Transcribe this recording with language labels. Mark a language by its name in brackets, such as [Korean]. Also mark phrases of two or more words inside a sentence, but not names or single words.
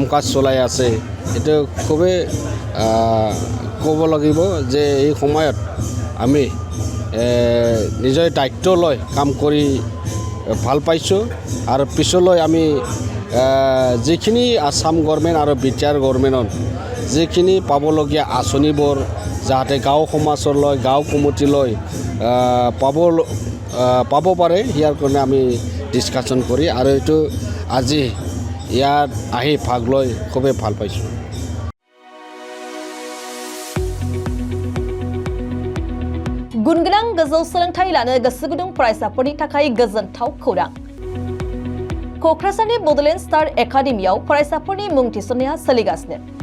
[Assamese] কাজ চলাই আছে এটা খুবেই ক'ব লাগিব যে এই সময়ত আমি নিজৰ দায়িত্ব লৈ কাম কৰি ভাল পাইছোঁ আৰু পিছলৈ আমি যিখিনি আসাম গভৰ্ণমেণ্ট আৰু বিটিআৰ গভৰ্ণমেণ্টত যিখিনি পাবলগীয়া আঁচনিবোৰ যাতে গাঁও সমাজলৈ গাঁও কমিটিলৈ পাব পাৰে ইয়াৰ কাৰণে আমি ডিছকাশ্যন কৰি আৰু এইটো আজি ইয়াত আহি ভাগ লৈ খুবেই ভাল পাইছোঁ। [Bodo] गुनगोनां गोजौ सोलोंथाइ लानो गोसो गुदुं फरायसाफोरनि थाखाय गोजोनथाव खौरां। क'क्राझारनि बड'लेण्ड स्टार एकाडेमियाव फरायसाफोरनि मुं थिसननाया सोलिगासिनो।